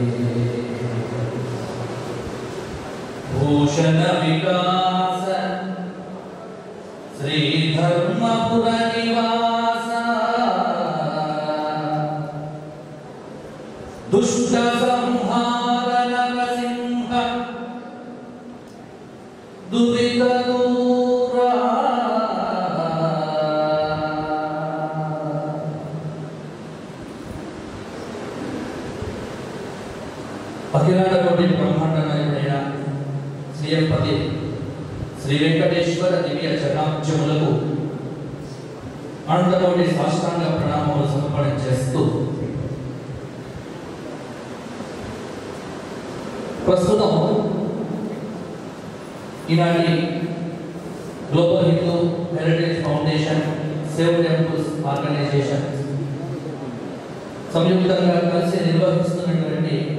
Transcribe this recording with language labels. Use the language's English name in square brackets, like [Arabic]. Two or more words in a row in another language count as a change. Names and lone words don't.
[Sanskrit] भूषण विकास श्री धर्मपुर निवास दुष्ट संहार नरसिंह दुरित दूरा अखिलांड कोटि ब्रह्मांड [Telugu] नायकुडैన శ్రీపతి శ్రీ వెంకటేశ్వర దివ్య చరణాబ్జములకు అనంతకోటి సాష్టాంగ ప్రణామములు సమర్పణ చేస్తూ ప్రస్తుతం ఈనాటి గ్లోబల్ హిందూ హెరిటేజ్ ఫౌండేషన్ సేవ్ టెంపుల్స్ ఆర్గనైజేషన్ సంయుక్తంగా కలిసి నిర్వహిస్తున్నటువంటి